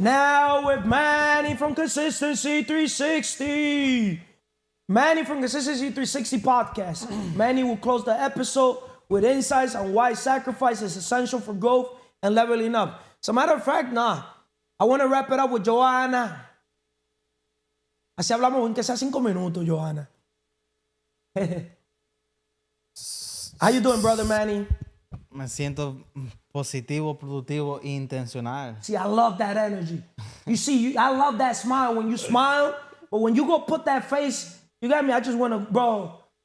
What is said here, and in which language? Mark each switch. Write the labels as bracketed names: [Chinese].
[English] Now with Manny from Consistency 360. Manny from Consistency 360 podcast. Manny will close the episode with insights on why sacrifice is essential for growth and leveling up. As a matter of fact, I want to wrap it up with Joanna. [Spanish] Así hablamos, aunque sea 5 minutos, Johanna. [English] How you doing, brother Manny? [Spanish] Me siento positivo, productivo e intencional. [English] See, I love that energy. You see, I love that smile. When you smile, but when you go put that face, you got me, I just want to, bro.